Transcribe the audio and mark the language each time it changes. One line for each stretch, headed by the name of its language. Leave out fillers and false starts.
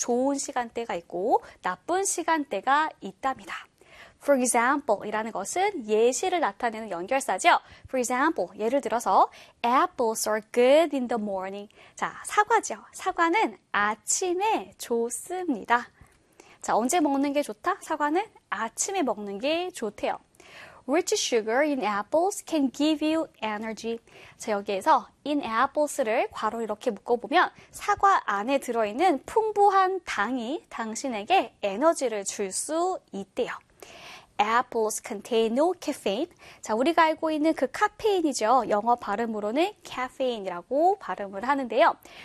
Korean: 좋은 시간대가 있고 나쁜 시간대가 있답니다. For example 이라는 것은 예시를 나타내는 연결사죠.
English: For example,
Korean: 예를 들어서
English: apples are good in the morning.
Korean: 자, 사과죠. 사과는 아침에 좋습니다. 자, 언제 먹는 게 좋다? 사과는 아침에 먹는 게 좋대요.
English: Rich sugar in apples can give you energy.
Korean: 자, 여기에서 in apples를 괄호 이렇게 묶어보면 사과 안에 들어있는 풍부한 당이 당신에게 에너지를 줄 수 있대요.
English: Apples contain no caffeine.
Korean: 자, 우리가 알고 있는 그 카페인이죠. 영어 발음으로는 caffeine이라고 발음을 하는데요.